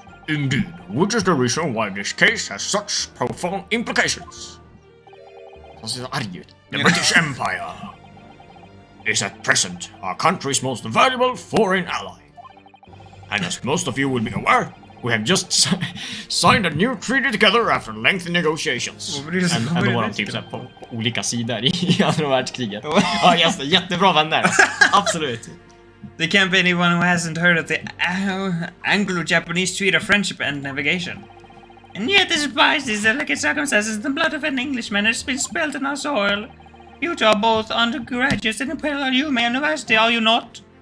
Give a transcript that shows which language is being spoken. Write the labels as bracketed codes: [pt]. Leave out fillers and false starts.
[en] Indeed, which is the reason why this case has such profound implications. [sv] Han ser så arg ut. [en] The British Empire is at present our country's most valuable foreign ally. And as most of you will be aware, we have just signed a new treaty together after lengthy negotiations. [sv] Ändå var de typ såhär på olika sidor i andra världskriget. Ja, jättebra vänner. Absolut. [en] There can't be anyone who hasn't heard of the Anglo-Japanese Treaty of Friendship and Navigation. And yet, despite these delicate circumstances, the blood of an Englishman has been spilled in our soil. You two are both undergraduates in Imperial Yuma University, are you not?